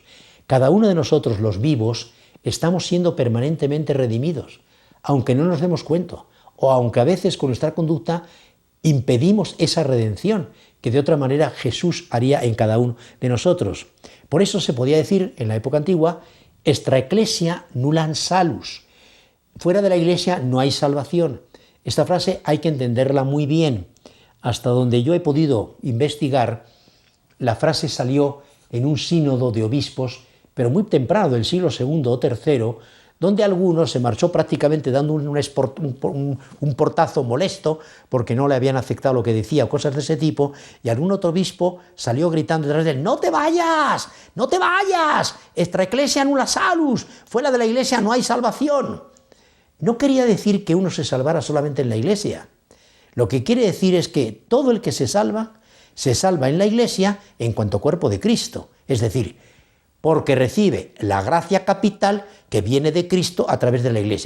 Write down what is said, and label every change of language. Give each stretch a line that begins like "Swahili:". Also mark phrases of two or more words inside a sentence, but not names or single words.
Spanish: Cada uno de nosotros, los vivos, estamos siendo permanentemente redimidos, aunque no nos demos cuenta, o aunque a veces con nuestra conducta impedimos esa redención que de otra manera Jesús haría en cada uno de nosotros. Por eso se podía decir en la época antigua:
Latin: extra ecclesia nullam salus.
Spanish: Fuera de la Iglesia no hay salvación. Esta frase hay que entenderla muy bien. Hasta donde yo he podido investigar, la frase salió en un sínodo de obispos, pero muy temprano, del siglo II o III, donde algunos se marchó prácticamente dando un portazo molesto porque no le habían aceptado lo que decía o cosas de ese tipo, y algún otro obispo salió gritando detrás de él: ¡no te vayas! ¡No te vayas!
Latin: ¡Extra ecclesia nulla salus!
Spanish: ¡Fuera de la Iglesia no hay salvación! No quería decir que uno se salvara solamente en la Iglesia. Lo que quiere decir es que todo el que se salva en la Iglesia en cuanto cuerpo de Cristo, es decir, porque recibe la gracia capital que viene de Cristo a través de la Iglesia.